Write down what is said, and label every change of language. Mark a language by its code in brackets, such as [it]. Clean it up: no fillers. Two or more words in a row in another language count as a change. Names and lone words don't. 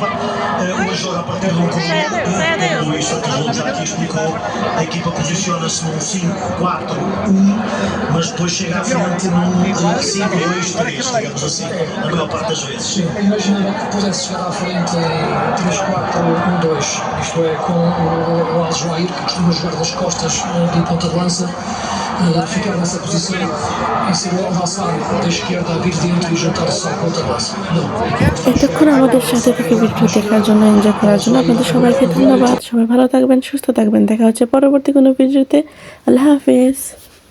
[pt] Hoje joga a partir de um corredor. Como o Luís Santos já aqui explicou, a equipa posiciona-se num 5-4-1, mas depois chega à frente num 5-2-3, digamos assim, a maior parte das vezes. Sim, imagina que pudesse chegar à frente em 3-4-1-2, isto é, com o Al-Joair, que costuma jogar das costas do ponta de lança, ficar nessa posição e ser o avançado da esquerda a vir dentro e juntar-se ao ponta de lança. Não. [bn] এতক্ষণ আমাদের সাথে থেকে ভিডিও দেখার জন্য, এনজয় করার জন্য আপনাদের সবাইকে ধন্যবাদ। সবাই ভালো থাকবেন, সুস্থ থাকবেন। দেখা হচ্ছে পরবর্তী কোনো ভিডিওতে। আল্লাহ হাফেজ।